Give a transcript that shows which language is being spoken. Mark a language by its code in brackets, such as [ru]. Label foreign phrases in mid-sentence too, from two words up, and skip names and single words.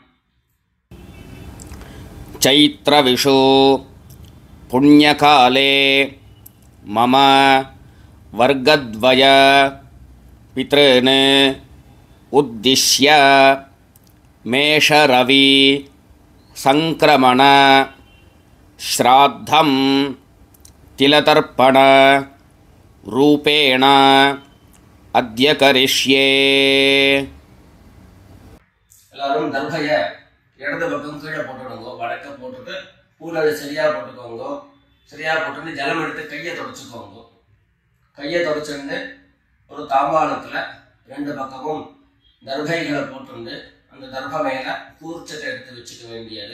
[sa] चैत्रविषु पुण्यकाले मम वर्गद्वय पितॄन् उद्दिश्य मेषरवि संक्रमण श्राद्धं तिलतर्पण रूपेण अद्य करिष्ये. [ta] எல்லாரும் தர்பைய இடது பக்கம் கீழே போட்டுடுங்க. வடக்க போட்டுட்டு பூனலை சரியா போட்டுக்கோங்க. சரியா போட்டுட்டு ஜலம் எடுத்து கையை தொடச்சுக்கோங்க. கையை தொடச்சுட்டு ஒரு தாம்பாளத்துல ரெண்டு பக்கமும் தர்பைகளை போட்டுண்டு அந்த தர்ப மேல கூர்ச்சத்தை எடுத்து வச்சுக்க வேண்டியது.